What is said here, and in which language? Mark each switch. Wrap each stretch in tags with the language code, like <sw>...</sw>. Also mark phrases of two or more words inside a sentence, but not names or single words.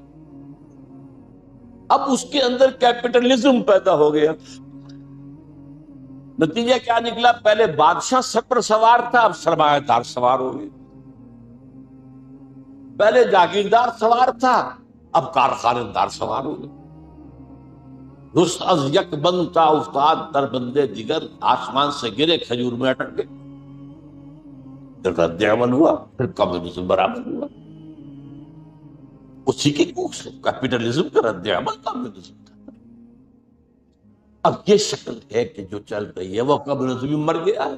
<ur>اب اس کے اندر کیپٹلزم پیدا ہو گیا. نتیجہ کیا نکلا؟ پہلے بادشاہ سر پر سوار تھا، اب سرمایہ دار سوار ہو گئے. پہلے جاگیردار سوار تھا، اب کارخانے دار سوار ہو گئے.</ur> <fa>رست از یک بند تا افتاد در بندے دیگر،</fa> <ur>آسمان سے گرے کھجور میں اٹک گئے. پھر رد عمل ہوا، پھر کمیونزم برابر ہوا. اسی کے کوکھ سے کیپٹلزم کا رد عمل کمیونزم تھا. اب یہ شکل ہے کہ جو چل رہی ہے، وہ کمیونزم مر گیا ہے.</ur>